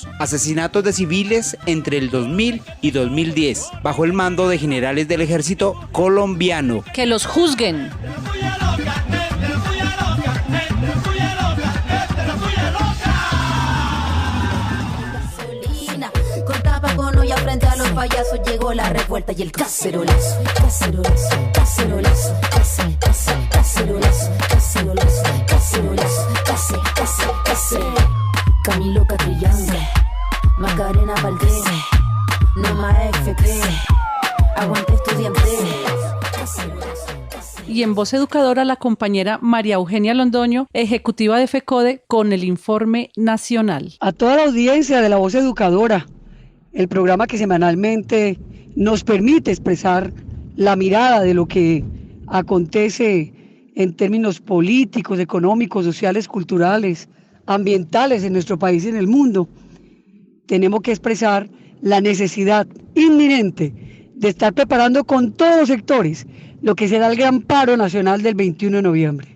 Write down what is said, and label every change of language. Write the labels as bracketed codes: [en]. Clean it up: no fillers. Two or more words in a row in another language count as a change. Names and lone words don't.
[es] Asesinatos de civiles entre el 2000 y 2010, bajo el mando de generales del ejército colombiano. Que los juzguen. Contaba con olla frente a los payasos, llegó la revuelta y el cacerolazo, cacerolazo, cacerolazo, cacerolazo, cacerolazo, cacerolazo, cacerolazo, Camilo Catrillanza, Macarena Valdés, Noma FP, aguante estudiante. Y en Voz Educadora, la compañera María Eugenia Londoño, ejecutiva de FECODE, con el informe nacional. A toda la audiencia de la Voz Educadora, el programa que semanalmente nos permite expresar la mirada de lo que acontece en términos políticos, económicos, sociales, culturales, ambientales en nuestro país y en el mundo, tenemos que expresar la necesidad inminente de estar preparando con todos los sectores lo que será el gran paro nacional del 21 de noviembre.